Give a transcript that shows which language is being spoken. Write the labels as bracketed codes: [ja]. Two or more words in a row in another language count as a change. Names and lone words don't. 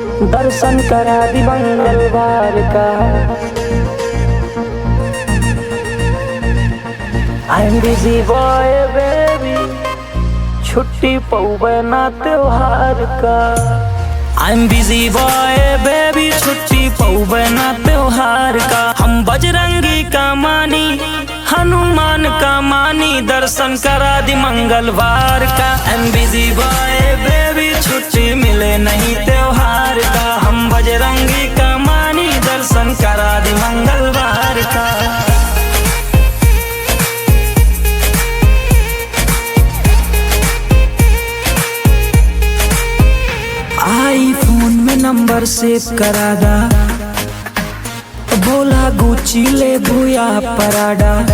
[bho] दर्शन करा दी मंगलवार का। [en] I'm busy boy baby, [bho] छुट्टी पौवे ना त्योहार का। [en] I'm busy boy baby, [bho] छुट्टी पौवे ना त्योहार का। हम बजरंगी का मानी, हनुमान का मानी, दर्शन करा दी मंगलवार का। [en] I'm busy boy baby, [bho] छुट्टी मिले नहीं त्योहार का। हम बजरंगी का मानी, दर्शन करा दी मंगलवार का। आईफोन में नंबर सेव करा दा, बोला गुची ले भूया पराडा।